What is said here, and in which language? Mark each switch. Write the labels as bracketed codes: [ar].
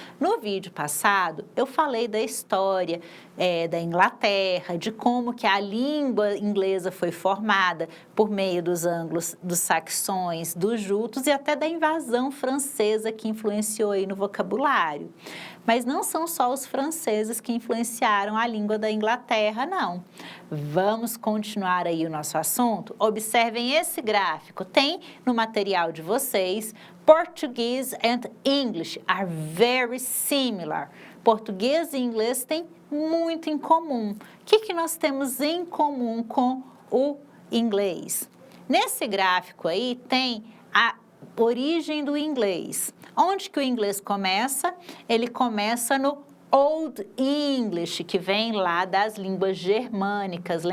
[pt] No vídeo passado, eu falei da história da Inglaterra, de como que a língua inglesa foi formada por meio dos anglos, dos saxões, dos jutos e até da invasão francesa que influenciou aí no vocabulário. Mas não são só os franceses que influenciaram a língua da Inglaterra, não. Vamos continuar aí o nosso assunto? Observem esse gráfico, tem no material de vocês. [en] Portuguese and English are very similar. [pt] Português e inglês têm muito em comum. O que nós temos em comum com o inglês? Nesse gráfico aí tem a origem do inglês. Onde que o inglês começa? Ele começa no Old English, que vem lá das línguas germânicas.